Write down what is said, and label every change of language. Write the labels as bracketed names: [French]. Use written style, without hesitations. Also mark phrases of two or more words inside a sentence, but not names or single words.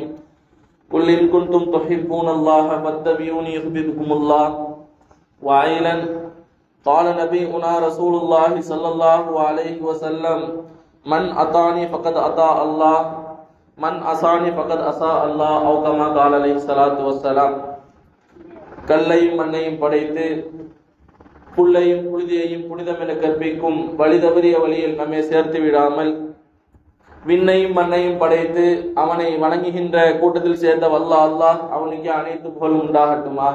[Arabic] قل إن كنتم تحبون الله فاتبعوني يحببكم الله. وعيلا قال نبينا رسول الله صلى الله عليه وسلم: من أطاعني فقد أطاع الله من أساني فقد أساء الله أو كما قال عليه الصلاة والسلام. [Tamil] கல்லையும் மண்ணையும் படைத்து புல்லையும் புழுதியையும் புனிதம் என கற்பிக்கும் வழிதவறிய வழியில் நம்மை சேர்த்து விடாமல் விண்ணையும் மண்ணையும் படைத்து அவனை வணங்குகின்ற கூட்டத்தில் சேர்ந்த வல்ல அல்லாஹ் அவனுக்கு அனைத்து புகழும் உண்டாகட்டுமாக.